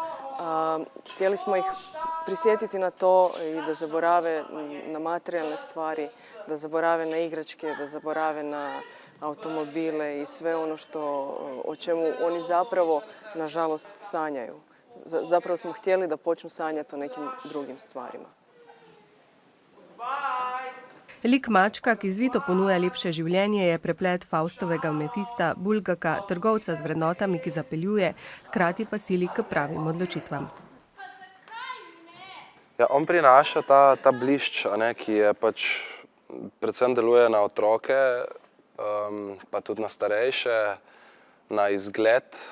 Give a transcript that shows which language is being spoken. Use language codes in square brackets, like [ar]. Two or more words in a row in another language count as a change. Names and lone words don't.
[hr] Htjeli smo ih prisjetiti na to i da zaborave na materijalne stvari, da zaborave na igračke, da zaborave na automobile i sve ono o čemu oni zapravo, nažalost, sanjaju. Zapravo smo htjeli da počnu sanjati o nekim drugim stvarima. [sl] Lik mačka, ki zvito ponuja lepše življenje, je preplet Faustovega Mefista, Bulgaka, trgovca z vrednotami, ki zapeljuje, hkrati pa sili k pravim odločitvam. Ja, on prinaša ta blišč, ki je predvsem deluje na otroke, pa tudi na starejše, na izgled.